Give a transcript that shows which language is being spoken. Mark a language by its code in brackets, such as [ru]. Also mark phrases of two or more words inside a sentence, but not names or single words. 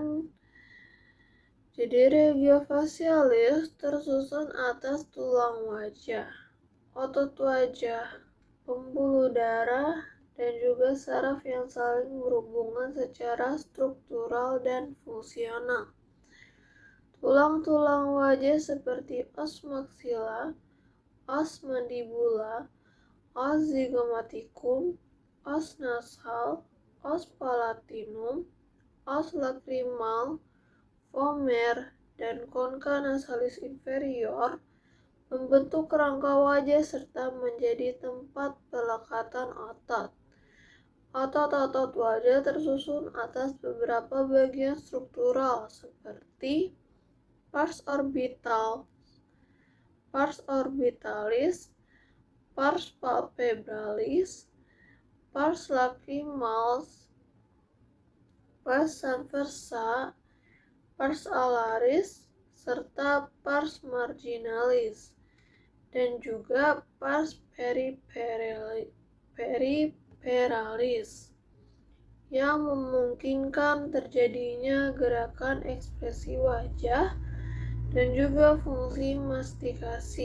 [id] Jadi regiofacialis tersusun atas tulang wajah, otot wajah, pembuluh darah, dan juga saraf yang saling berhubungan secara struktural dan fungsional. Tulang-tulang wajah seperti [la] os maxilla, os mandibula, os zygomaticum, os nasal, os palatinum, os lacrimal, vomer, [id] dan [la] concha nasalis inferior [id] membentuk kerangka wajah serta menjadi tempat pelekatan otot. Otot-otot wajah tersusun atas beberapa bagian struktural seperti pars [la] orbitalis, pars palpebralis, pars lacrimalis, pars transversa, pars alaris, serta pars marginalis, [id] dan juga pars periperalis yang memungkinkan terjadinya gerakan ekspresi wajah dan juga fungsi mastikasi.